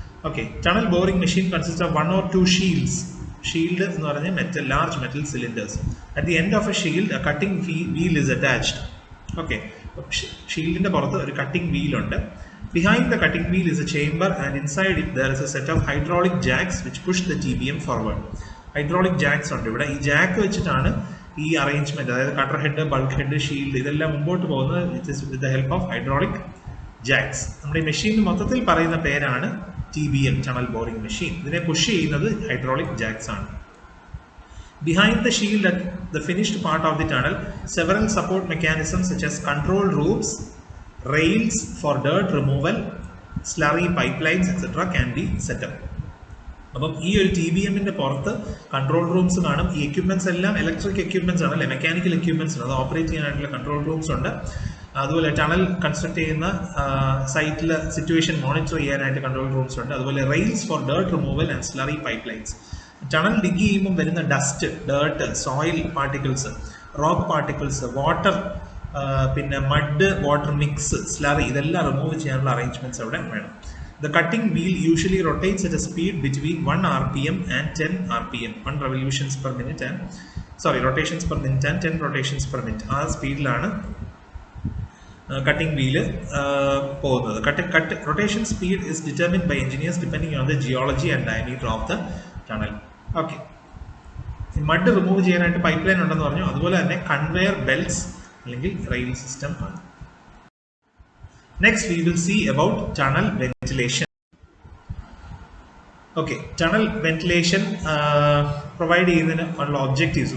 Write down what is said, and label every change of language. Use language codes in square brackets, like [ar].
[ml] Okay, tunnel boring machine [en] Consist of 1 or 2 shields. [ml] Shield എന്ന് പറഞ്ഞാൽ large metal cylinders. [en] At the end of a shield a cutting wheel is attached. Okay, [ml] ഷീൽഡിൻ്റെ പുറത്ത് ഒരു cutting വീലുണ്ട്. [en] Behind the cutting wheel is a chamber, and inside it there is a set of hydraulic jacks which push the TBM forward. [ml] Hydraulic jacks ഉണ്ട് ഇവിടെ. ഈ Jack വെച്ചിട്ടാണ് ഈ arrangement, അതായത് cutter head, bulk head, shield ഇതെല്ലാം മുമ്പോട്ട് പോകുന്നത് [en] With the help of hydraulic jacks. [ml] നമ്മുടെ ഈ മെഷീൻ മൊത്തത്തിൽ പറയുന്ന പേരാണ് TBM, ടണൽ ബോറിംഗ് മെഷീൻ. ഇതിനെ പുഷ് ചെയ്യുന്നത് ഹൈഡ്രോളിക് ജാക്സ് ആണ്. [en] Behind the shield at the finished part of the tunnel, several support mechanisms such as control rooms, rails for dirt removal, slurry pipelines, etc. can be set up. [ml] അപ്പം ഈ ഒരു TBMന്റെ പുറത്ത് control rooms കാണും. ഈ equipments എല്ലാം electric equipments ആണ്, അല്ലെ mechanical equipments ആണ്. അത് ഓപ്പറേറ്റ് ചെയ്യാനായിട്ടുള്ള കൺട്രോൾ റൂംസ് ഉണ്ട്. അതുപോലെ ടണൽ കൺസ്ട്രക്ട് ചെയ്യുന്ന സൈറ്റിൽ സിറ്റുവേഷൻ മോണിറ്റർ ചെയ്യാനായിട്ട് കൺട്രോൾ റൂംസ് ഉണ്ട്. അതുപോലെ [en] Rails for dirt removal and slurry pipe lines. [ml] Tunnel dig ചെയ്യുമ്പോൾ വരുന്ന dust, dirt, soil particles, rock particles, water, പിന്നെ മഡ് വാട്ടർ മിക്സ്, സ്ലറി, ഇതെല്ലാം റിമൂവ് ചെയ്യാനുള്ള അറേഞ്ച്മെന്റ്സ് അവിടെ വേണം. [en] The cutting wheel usually rotates at a speed between 1 rpm and 10 rpm, 1 revolutions per minute and rotations per minute and 10 rotations per minute. [ml] ആ സ്പീഡിലാണ് cutting wheel പോകുന്നത്. [en] Rotation speed is determined by engineers depending on the geology and diameter of the tunnel. [ml] Okay, mud remove ചെയ്യാനായിട്ട് pipe line ഉണ്ടെന്ന് പറഞ്ഞു. അതുപോലെ തന്നെ conveyor belts അല്ലെങ്കിൽ rail system ആണ്. [en] Next we will see about tunnel ventilation. [ml] Okay, tunnel ventilation provide ചെയ്യുന്നതിന് ഉള്ള objectives.